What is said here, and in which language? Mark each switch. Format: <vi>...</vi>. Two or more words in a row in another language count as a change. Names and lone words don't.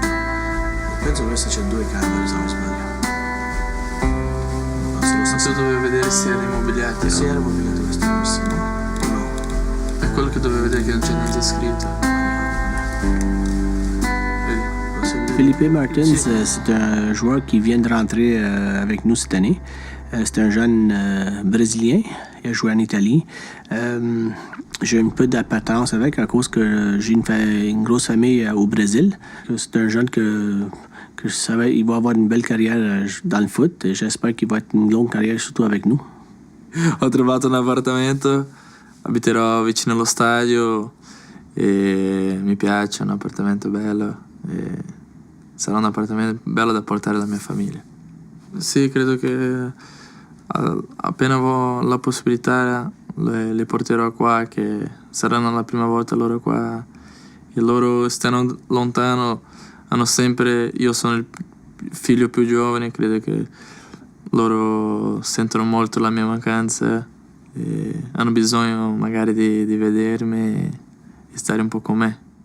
<it>Penso che questo c'è 2 camere, se non sbaglio. Ma tu dovevi vedere se erano immobiliati. Se era immobiliato questo, sì. No. È quello che dovevi vedere che non c'è niente scritto. Vedi?</it> <fr>Felipe Martins, c'est un joueur qui vient de rentrer avec nous cette année. C'est un jeune Brésilien. Il a joué en Italie. J'ai un peu d'appétence avec à cause que j'ai une grosse famille au Brésil. C'est un jeune que je savais il va avoir une belle carrière dans le foot. Et j'espère qu'il va être une longue carrière surtout avec nous.</fr> <it>Ho trovato un appartamento, abiterò vicino allo stadio e mi piace, è un appartamento bello e sarà un appartamento bello da portare alla mia famiglia. Sì, credo che appena avrò la possibilità le porterò qua, che saranno la prima volta loro qua e loro stanno lontano, hanno sempre, io sono il figlio più giovane, credo che loro sentono molto la mia mancanza e hanno bisogno magari di vedermi e stare un po' con me.</it>